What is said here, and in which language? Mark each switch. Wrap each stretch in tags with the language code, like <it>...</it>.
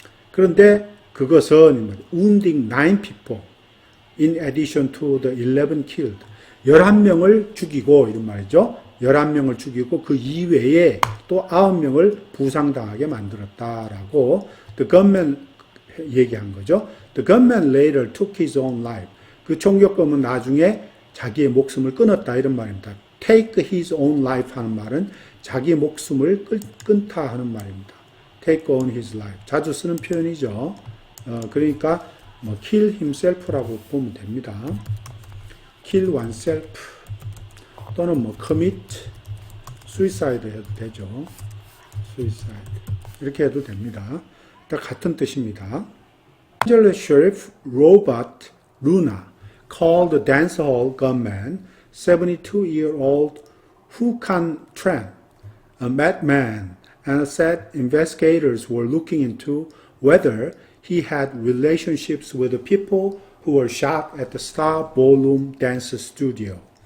<ko>그런데 그것은</ko> <en>wounding 9 people in addition to the 11 killed.</en> <ko>11명을 죽이고 이런 말이죠. 11명을 죽이고 그 이외에 또 9명을 부상당하게 만들었다라고 the gunman 얘기한 거죠.</ko> <en>The gunman later took his own life.</en> <ko>그 총격범은 나중에 자기의 목숨을 끊었다 이런 말입니다.</ko> <en>take his own life</en> <ko>하는 말은 자기의 목숨을 끊다 하는 말입니다.</ko> <en>take on his life.</en> <ko>자주 쓰는 표현이죠. 그러니까</ko> <en>kill himself</en> <ko>라고 보면 됩니다.</ko> <en>kill oneself 또는 commit suicide 해도 되죠.</en> <ko>suicide 이렇게 해도 됩니다. 다 같은 뜻입니다.</ko> <en>Angeles Sheriff Robert Luna called the dance hall gunman 72-year-old Hucan Tran a madman and said investigators were looking into whether he had relationships with the people who were shot at the Star Ballroom Dance Studio.</en>